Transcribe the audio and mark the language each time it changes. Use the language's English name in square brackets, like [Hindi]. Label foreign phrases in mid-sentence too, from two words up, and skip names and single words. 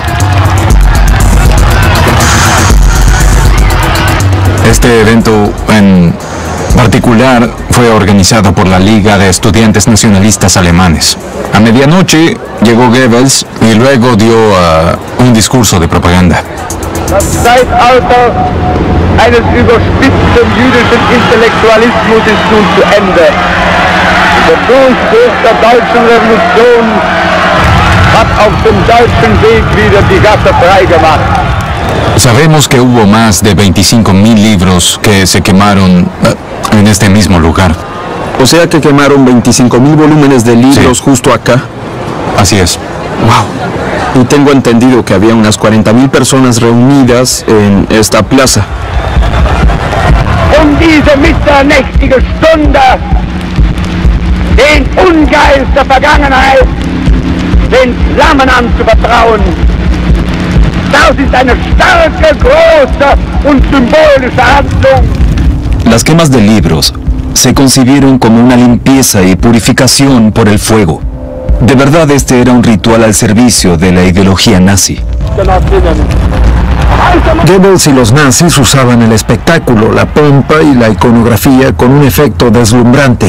[Spanish] Este evento en particular fue organizado por la Liga de Estudiantes Nacionalistas Alemanes. A medianoche llegó Goebbels y luego dio un discurso de propaganda. [German] Das Zeitalter eines überspitzten jüdischen Intellektualismus ist nun zu Ende. Der Durchbruch der deutschen Revolution hat auf dem deutschen Weg wieder die Gasse frei gemacht. [Spanish] Sabemos que hubo más de 25,000 libros que se quemaron en este mismo lugar. O sea que quemaron 25,000 volúmenes de libros justo acá. Así es. Wow. Y tengo entendido que había unas 40,000 personas reunidas en esta plaza. [German] Diese mitternächtige Stunde, den Ungeist der Vergangenheit, den Flammen anzuvertrauen. Das ist eine starke, große und symbolische Handlung. [Spanish] Las quemas de libros se concibieron como una limpieza y purificación por el fuego. De verdad, este era un ritual al servicio de la ideología nazi. Goebbels y los nazis usaban el espectáculo, la pompa y la iconografía con un efecto deslumbrante.